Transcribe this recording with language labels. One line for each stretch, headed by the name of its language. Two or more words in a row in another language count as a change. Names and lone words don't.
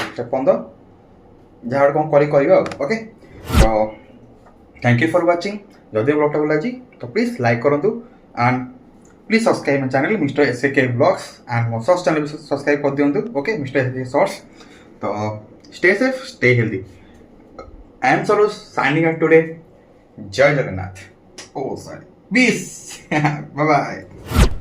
Odia: ସେ ପର୍ଯ୍ୟନ୍ତ ଯାହା ଗୋଟେ କ'ଣ କରିବା ଆଉ। ଓକେ, ତ
English: thank you for watching.
Odia: ଯଦି ବ୍ଲଗ୍ଟା ଭଲ ଲାଗିଛି ତ
English: please like
Odia: କରନ୍ତୁ,
English: and please subscribe my channel Mister SAK Vlogs, and
Odia: ମୋ ସର୍ଚ୍ଚ ଚ୍ୟାନେଲ୍ ବି ସବସ୍କ୍ରାଇବ୍ କରିଦିଅନ୍ତୁ।
English: okay, Mister SAK Shorts. ତ stay safe, stay healthy. I am Saroj signing out today. Jai Jagannath. Oh, sorry. Peace. Bye bye.